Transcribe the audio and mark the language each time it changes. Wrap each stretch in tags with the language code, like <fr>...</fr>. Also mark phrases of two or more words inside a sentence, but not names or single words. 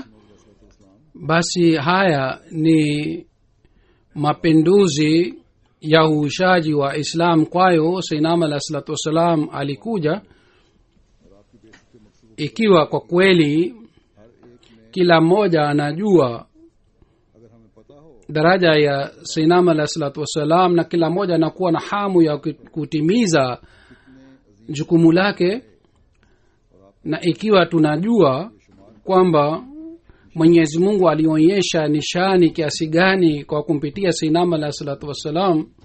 <sw>Basi haya ni mapinduzi ya uhuishaji wa Islam. Kwayo Sayyidina</sw> <ar>alayhi salatu wassalam</ar> <sw>alikuja ikiwa kwa kweli kila mmoja anajua</sw> <ur>اگر ہمیں پتا ہو</ur> <sw>daraja ya Sayyidina</sw> <ar>alayhi salatu wassalam,</ar> <sw>na kila mmoja anakuwa na hamu ya kutimiza jukumu lake, na ikiwa tunajua kwamba Mwenyezi Mungu alionyesha nishani kiasi gani kwa kumpitia Sayyidina</sw> <ar>alayhi salatu wassalam,</ar>